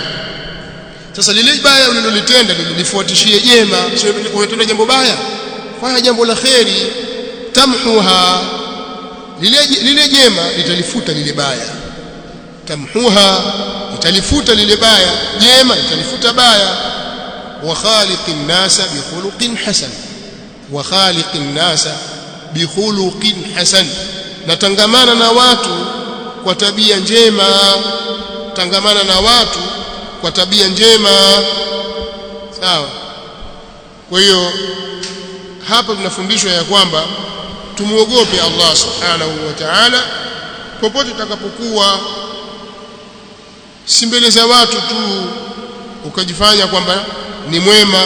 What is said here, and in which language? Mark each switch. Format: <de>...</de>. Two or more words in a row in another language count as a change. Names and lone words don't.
<sw>Sasa lile baya ulilolitenda lifuatishie jema. Sio umetenda jambo baya, fanya jambo la kheri, tamhuha, lile jema litalifuta lile baya, tamhuha, litalifuta lile baya, jema litalifuta baya.</sw> <ar>وخالق الناس بخلق حسن، وخالق الناس بخلق حسن,</ar> <sw>na tangamana na watu kwa tabia njema, tangamana na watu kwa tabia njema. Sawa. Kwa hiyo hapa tunafundishwa ya kwamba tumuogope Allah</sw> <ar>سبحانه وتعالى</ar> <sw>popote tutakapokuwa, si mbele za watu tu ukajifanya kwamba ni mwema.</sw>